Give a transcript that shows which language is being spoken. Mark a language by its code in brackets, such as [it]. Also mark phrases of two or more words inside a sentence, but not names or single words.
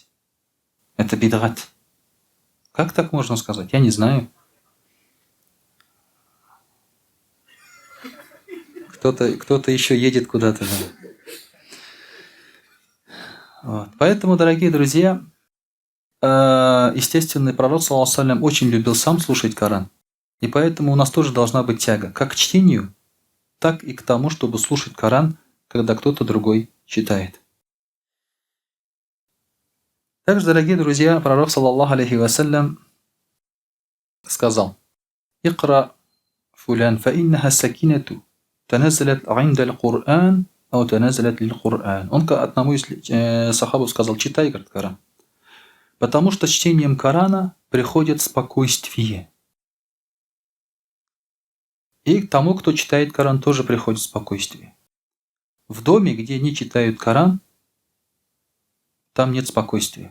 [ru] Это бидгат. Как так можно сказать? Я не знаю. Кто-то еще едет куда-то. Вот. Поэтому, дорогие друзья, естественно, пророк, [ar] صلى الله عليه وسلم, [ru] очень любил сам слушать Коран. И поэтому у нас тоже должна быть тяга как к чтению, так и к тому, чтобы слушать Коран, когда кто-то другой читает. Также, дорогие друзья, пророк, [ar] صلى الله عليه وسلم, сказал: «اقرأ فلان فإنها السكينة تنزلت عند القرآن أو تنزلت للقرآن». [ru] Он одному из сахабов сказал: читай, говорит, Коран. Потому что с чтением Корана приходит спокойствие. И к тому, кто читает Коран, тоже приходит спокойствие. В доме, где не читают Коран, там нет спокойствия.